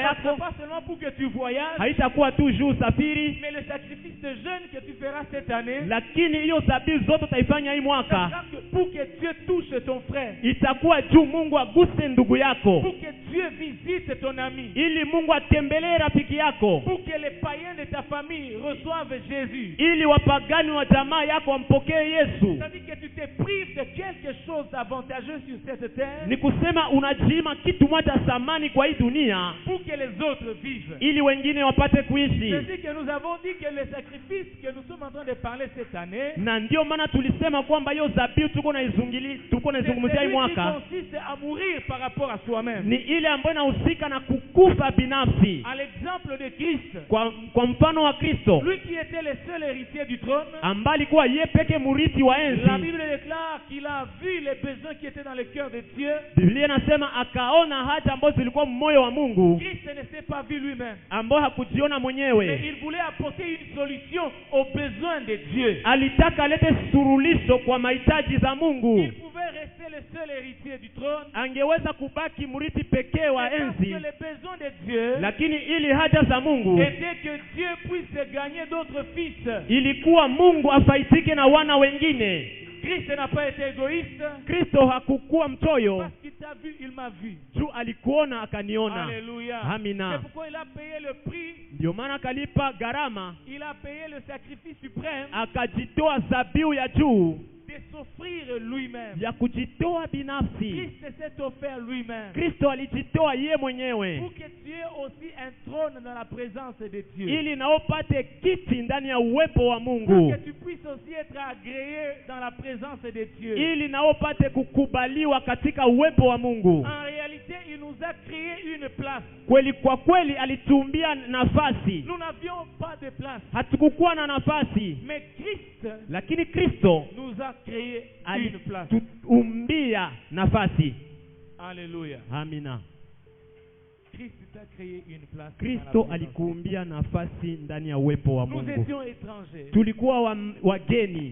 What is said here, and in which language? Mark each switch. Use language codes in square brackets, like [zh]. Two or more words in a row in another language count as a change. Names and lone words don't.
[fr] ça ne sera [sw] yako, [fr] pas seulement pour que tu voyages, [sw] haitakuwa tu juu usafiri, [fr] mais le sacrifice de jeûne que tu feras cette année, [sw] lakini hiyo dhabihu zote utaifanya hii [fr] ça [sw] mwaka [fr] sera pour que Dieu touche ton frère, [sw] itakuwa juu Mungu aguse ndugu yako, [fr] pour que Dieu visite ton ami, [sw] ili Mungu atembelee rafiki yako, [fr] pour que les païens de ta famille reçoivent Jésus. [sw] ili wapagani wa jamaa yako wampokee Yesu. [fr] C'est-à-dire que tu te prives de quelque chose d'avantageux sur cette terre [sw] Ni kusema unajiima kitu moja thamani kwa hii dunia [fr] pour que les autres vivent. [sw] ili wengine wapate kuishi. [fr] C'est que nous avons dit que le sacrifice que nous sommes en train de parler cette année, [sw] Na ndio maana tulisema kwamba hiyo dhabihu tuko [fr] c'est [sw] naizungumzia hii [fr] celui qui [sw] mwaka [fr] consiste à mourir par rapport à soi-même. [sw] ni ile ambayo inahusika na kukufa binafsi. [fr] À l'exemple de Christ, [sw] Kwa mfano wa Kristo [fr] lui qui était le seul héritier du trône, [sw] ambaye alikuwa yeye peke murithi wa [fr] la [sw] enzi. [fr] Bible déclare qu'il a vu les besoins qui étaient dans le cœur de Dieu. [sw] Biblia inasema akaona haja ambazo zilikuwa moyo wa Mungu, [fr] Christ ne s'est pas vu lui-même, [sw] ambao hakujiona [fr] mais [sw] mwenyewe. [fr] il voulait apporter une solution aux besoins de Dieu. [sw] Alitaka alete suluhisho kwa mahitaji za Mungu. [fr] Il pouvait rester le seul héritier du trône, [sw] Angeweza kubaki murithi pekee wa [fr] parce que [sw] enzi, [fr] les besoins de Dieu [sw] lakini ili haja za Mungu [fr] était que Dieu puisse gagner d'autres fils. [sw] ilikuwa Mungu afaidike na wana wengine. [fr] Christ n'a pas été égoïste, [sw] Kristo hakukuwa mchoyo, [fr] parce qu'il t'a vu, il m'a vu. [sw] juu alikuona akaniona. [fr] Alléluia. [sw] Amina. [fr] C'est pourquoi il a payé le prix, [sw] Ndio maana akalipa gharama, [fr] il a payé le sacrifice suprême [sw] akajitoa dhabihu ya juu [fr] de s'offrir lui-même. [sw] ya kujitoa binafsi. [fr] Christ s'est offert lui-même [sw] Kristo alijitoa ye mwenyewe [fr] pour que tu aies aussi un trône dans la présence de Dieu. [sw] ili naopate kiti ndani ya uwepo wa [fr] Pour [sw] Mungu, [fr] que tu puisses aussi être agréé dans la présence de Dieu. [sw] ili naopate kukubaliwa katika uwepo wa Mungu. [fr] En réalité, il nous a créé une place. [sw] Kweli kwa kweli alituumbia nafasi, [fr] Nous n'avions pas de place. [sw] hatukukuwa na nafasi, [fr] Mais Christ [sw] lakini Kristo [fr] nous a créé une place. [sw] alituumbia nafasi. [fr] Alléluia. [sw] Amina. [fr] Christ t'a créé une place. [sw] Kristo [fr] dans la présence. [sw] alikuumbia nafasi ndani ya uwepo wa [fr] Nous [sw] Mungu. [fr] étions étrangers, [sw] Tulikuwa wageni,